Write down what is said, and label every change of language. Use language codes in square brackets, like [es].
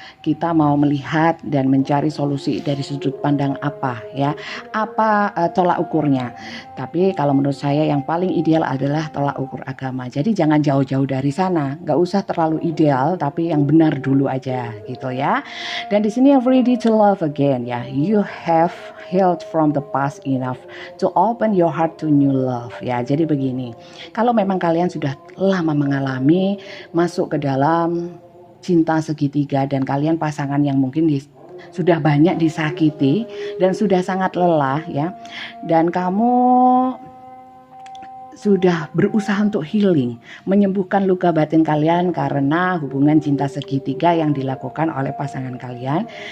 [id] Kita mau melihat dan mencari solusi dari sudut pandang apa ya, tolak ukurnya. Tapi kalau menurut saya yang paling ideal adalah tolak ukur agama. Jadi jangan jauh-jauh dari sana, nggak usah terlalu ideal, tapi yang benar dulu aja gitu ya. Dan di sini [en] ready to love again [id] ya. [en] You have healed from the past enough to open your heart to new love ya. [id] Jadi begini, kalau memang kalian sudah lama mengalami masuk ke dalam cinta segitiga dan kalian pasangan yang mungkin sudah banyak disakiti dan sudah sangat lelah ya, dan kamu sudah berusaha untuk healing, menyembuhkan luka batin kalian karena hubungan cinta segitiga yang dilakukan oleh pasangan kalian.